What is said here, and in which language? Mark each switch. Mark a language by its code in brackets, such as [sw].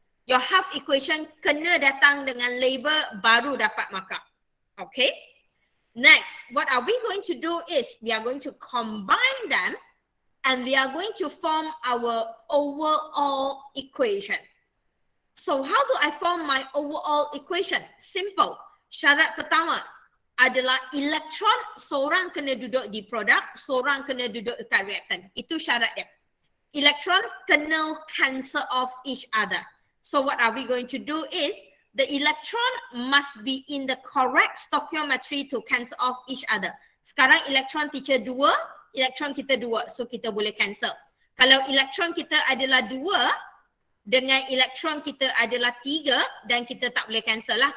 [en] Your half equation [ms] kena datang dengan label baru dapat markah. Okay. [en] Next, what are we going to do is we are going to combine them and we are going to form our overall equation. So how do I form my overall equation? Simple. [ms] Syarat pertama adalah elektron seorang kena duduk di produk, seorang kena duduk dekat reactant. Itu syarat dia. Elektron kena [en] cancel off each other. So what are we going to do is the electron must be in the correct stoichiometry to cancel off each other. [ms] Sekarang elektron teacher 2, elektron kita 2. So kita boleh cancel. Kalau elektron kita adalah 2 dengan elektron kita adalah 3 dan kita tak boleh cancel lah.